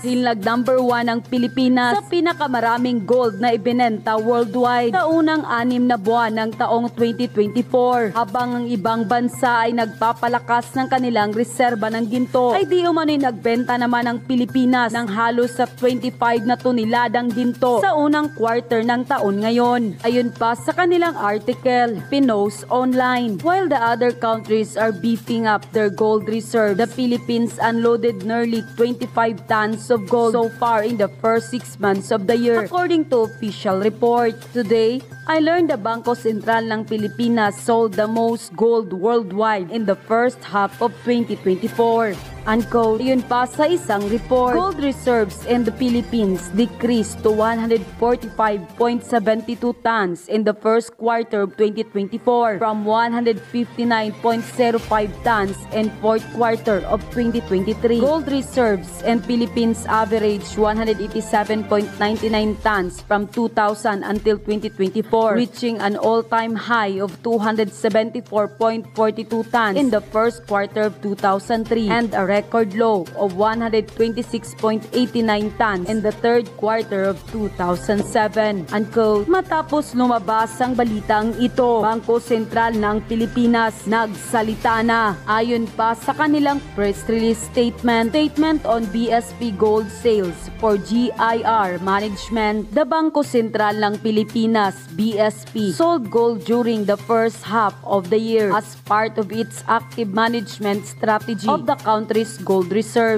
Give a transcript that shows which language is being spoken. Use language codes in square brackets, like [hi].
[tl] Hinlag number 1 ang Pilipinas sa pinakamaraming gold na ibinenta worldwide sa unang 6 na buwan ng taong 2024. Habang ang ibang bansa ay nagpapalakas ng kanilang reserba ng ginto, ay di umano'y nagbenta naman ang Pilipinas ng halos sa 25 na toneladang ginto sa unang quarter ng taon ngayon. Ayun pa sa kanilang article, pinost online. [en] While the other countries are beefing up their gold reserve, the Philippines unloaded nearly 25 tons of gold so far in the first 6 months of the year, according to official report. Today, I learned the Bangko Sentral ng Pilipinas sold the most gold worldwide in the first half of 2024. Unquote. [tl] Yun pa sa isang report, [en] gold reserves in the Philippines decreased to 145.72 tons in the first quarter of 2024 from 159.05 tons in fourth quarter of 2023. Gold reserves in Philippines averaged 187.99 tons from 2000 until 2024, reaching an all-time high of 274.42 tons in the first quarter of 2003 and a record low of 126.89 tons in the third quarter of 2007. Unquote. [tl] Matapos lumabas ang balitang ito, Bangko Sentral ng Pilipinas nagsalita na. Ayon pa sa kanilang [en] press release statement on BSP gold sales for GIR management, the Bangko Sentral ng Pilipinas, BSP, sold gold during the first half of the year as part of its active management strategy of the country's gold reserves.